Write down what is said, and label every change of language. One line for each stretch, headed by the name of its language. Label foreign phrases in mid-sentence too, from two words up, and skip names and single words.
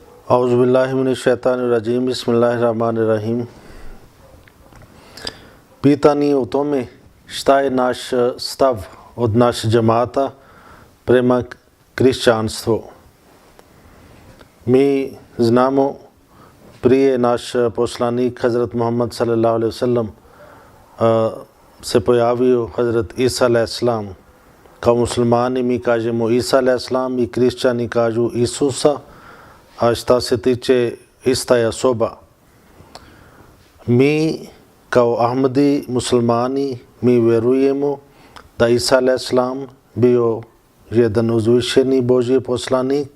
Arabic: أعوذ بالله من الشيطان الرجيم. بسم الله الرحمن الرحيم.
Bosnian: Pitanje u tome šta je naš stav od naše džemata prema hrišćanstvu. Mi znamo prije naš poslanik Hazrat Muhammad
Arabic: صلى الله عليه وسلم
Bosnian: se pojavio Hazrat Isa
Arabic: عليه السلام.
Bosnian: Kao muslimani mi kažemo Isa
Arabic: عليه السلام
Bosnian: i hrišćani kažu Isusa, a šta se tiče ista je osoba. Mi kao Ahmadi muslimani mi vjerujemo da Isa
Arabic: عليه السلام
Bosnian: bio jedan uzvišeni Božji poslanik.